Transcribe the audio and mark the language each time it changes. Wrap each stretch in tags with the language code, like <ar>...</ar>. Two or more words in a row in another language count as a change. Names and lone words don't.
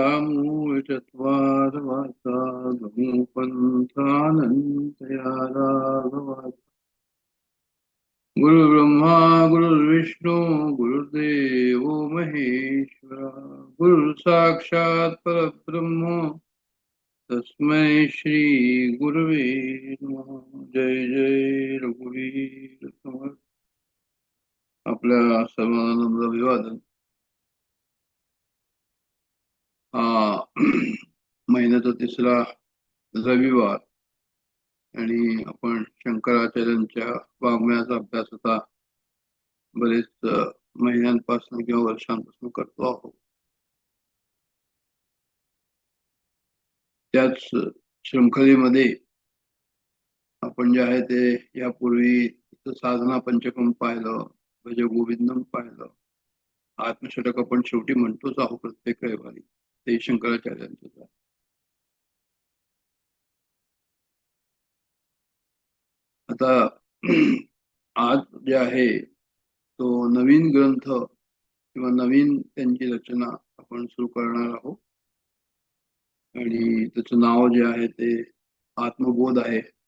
<sa>मूलचत्वारवासा नमो पन्थानन्तया राघवासा गुरुर्ब्रह्मा गुरुर्विष्णु गुरुर्देवो महेश्वरा गुरुर्साक्षात् परब्रह्म तस्मै श्री गुरुवे नमः</sa> <mr>जय जय रघुवीर समर्थ आपल्या सर्वांना अभिवादन हा महिन्याचा तिसरा रविवार आणि आपण शंकराचार्यांच्या वाङ्मयाचा अभ्यास आता बरेच महिन्यांपासून किंवा वर्षांपासून करतो आहोत. त्याच शृंखलेमध्ये आपण जे आहे ते यापूर्वी साधना पंचकम पाहिलं, भज गोविंदम पाहिलं. आत्मषटक आपण शेवटी म्हणतोच आहो प्रत्येक रविवारी, ते शंकराचार्यांचं आहे. आता आज जे आहे तो नवीन ग्रंथ किंवा नवीन त्यांची रचना आपण सुरू करणार आहोत आणि त्याचं नाव जे आहे ते आत्मबोध आहे.</mr>